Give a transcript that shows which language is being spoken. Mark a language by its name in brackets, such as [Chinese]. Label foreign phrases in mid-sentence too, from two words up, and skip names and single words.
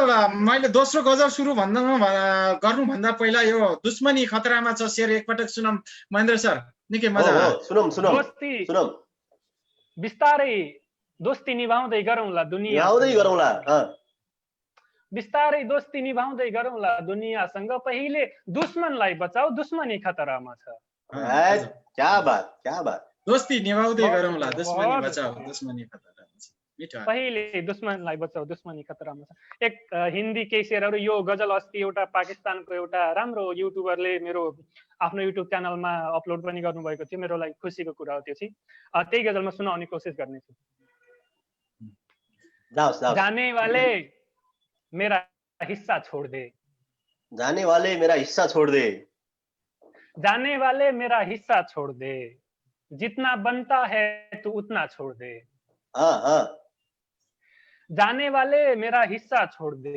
[Nepali] मैले दोस्रो गजल सुरु गर्नुभन्दा पहिला यो दुश्मनी खतरामा छ शेर एकपटक सुनम महेन्द्र सर। निकै मजा सुनम। बिस्तारै दोस्ती निभाउँदै गरौँला दुनिया। बिस्तारै दोस्ती निभाउँदै गरौँला दुनियासँग। पहिले दुश्मनलाई बचाऊ, दुश्मनी खतरामा छ। [Hindi] क्या बात, क्या बात। [Nepali] दोस्ती निभाउँदै गरौँला, दुश्मनी बचाऊ, दुश्मनी खतरामा छ। पहिले दुश्मनलाई बचाऊ, दुश्मनी खतरामा छ। एक हिन्दी केही शेरहरू। यो गजल अस्ति एउटा पाकिस्तानको एउटा राम्रो युट्युबरले मेरो आफ्नो युट्युब च्यानलमा अपलोड पनि गर्नुभएको थियो। मेरो लागि खुसीको कुरा हो त्यो चाहिँ। त्यही गजलमा सुनाउने कोसिस गर्नेछु। [Hindi] जाने वाले मेरा हिस्सा छोड़ दे। जाने वाले मेरा हिस्सा छोड़ दे। जाने वाले मेरा हिस्सा छोड़ दे। जितना बनता है तू उतना छोड़ दे। जाने वाले मेरा हिस्सा छोड़ दे।